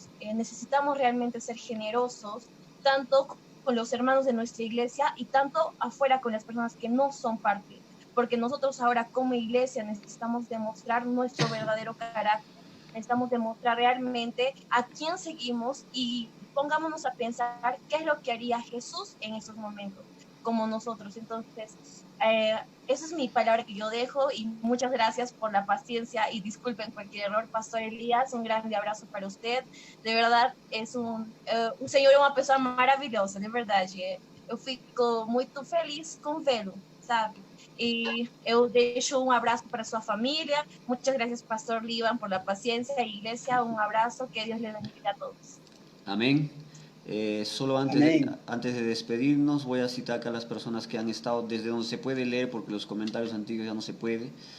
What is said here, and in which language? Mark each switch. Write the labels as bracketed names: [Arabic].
[Spanish] Necesitamos realmente ser generosos, tanto con los hermanos de nuestra iglesia y tanto afuera con las personas que no son parte, porque nosotros ahora como iglesia necesitamos demostrar nuestro verdadero carácter, necesitamos demostrar realmente a quién seguimos, y pongámonos a pensar qué es lo que haría Jesús en esos momentos, como nosotros. Entonces, esa es mi palabra que yo dejo, y muchas gracias por la paciencia y disculpen cualquier error. Pastor Elías, un grande abrazo para usted. [Portuguese] De verdad, es un senhor e uma pessoa maravilhosa, de verdade. Eu fico muito feliz com vê-lo, sabe? [Spanish] Y [Portuguese] eu deixo [Spanish] un abrazo para su familia. Muchas gracias, Pastor Líban, por la paciencia. Iglesia, un abrazo, que Dios le bendiga a todos. Amén. Solo antes de despedirnos, voy a citar acá a las personas que han estado desde donde se puede leer, porque los comentarios antiguos ya no se puede.